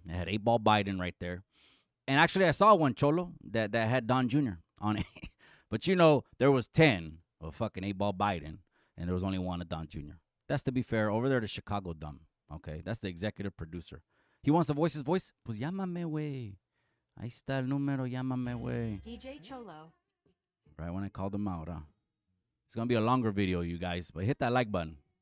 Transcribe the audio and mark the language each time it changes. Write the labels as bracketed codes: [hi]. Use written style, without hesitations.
[en] It had 8-Ball Biden right there. And actually, I saw one, Cholo, that had Don Jr. on it. But, you know, there was 10 of fucking 8-Ball Biden, and there was only one of Don Jr. That's, to be fair, over there to Chicago Dumb. Okay, that's the executive producer. He wants to voice his voice? [es] Pues llámame, güey. Ahí está el número, llámame, güey. [en] DJ Cholo. Right when I called him out, huh? It's going to be a longer video, you guys, but hit that like button.